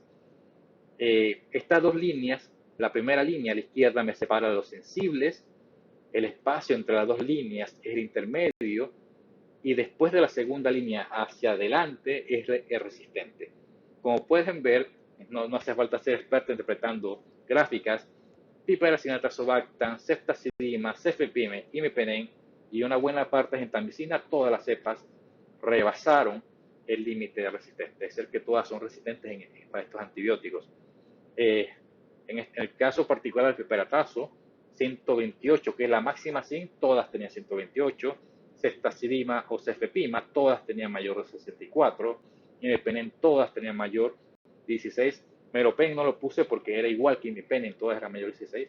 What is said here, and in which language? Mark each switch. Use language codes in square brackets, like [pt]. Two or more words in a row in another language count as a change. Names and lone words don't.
[es] Estas dos líneas, la primera línea a la izquierda me separa de los sensibles, el espacio entre las dos líneas es el intermedio, y después de la segunda línea hacia adelante es el resistente. Como pueden ver, no hace falta ser experto interpretando gráficas, piperacina, tazobactam, ceftazidima, cefepime, imipenem y una buena parte de gentamicina, todas las cepas rebasaron el límite de resistente, es decir, que todas son resistentes para estos antibióticos. En el caso particular del piperatazo, 128, que es la máxima zinc, todas tenían 128, ceftazidima o cefepima, todas tenían mayor de 64, imipenem, todas tenían mayor de 16, meropen no lo puse porque era igual que imipenem, todas eran mayor de 16.